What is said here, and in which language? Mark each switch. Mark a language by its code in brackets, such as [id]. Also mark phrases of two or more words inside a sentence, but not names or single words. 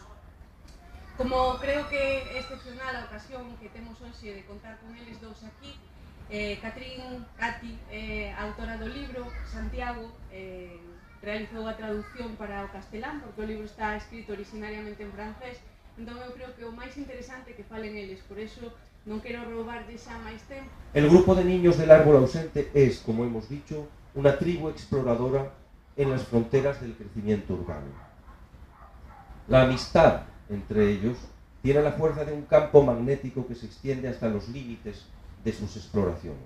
[gl] Como creo que é excepcional a ocasión que temos hoxe de contar con eles dous aquí, Cati, autora do libro, Santiago, realizou a traducción para o castelán, porque o libro está escrito originariamente en francés, entón eu creo que o máis interesante que falen eles, [es] por eso [gl] non quero roubarlle xa máis tempo. [es] El grupo de niños del árbol ausente es, como hemos dicho, una tribu exploradora en las fronteras del crecimiento urbano. La amistad entre ellos tiene la fuerza de un campo magnético que se extiende hasta los límites de sus exploraciones.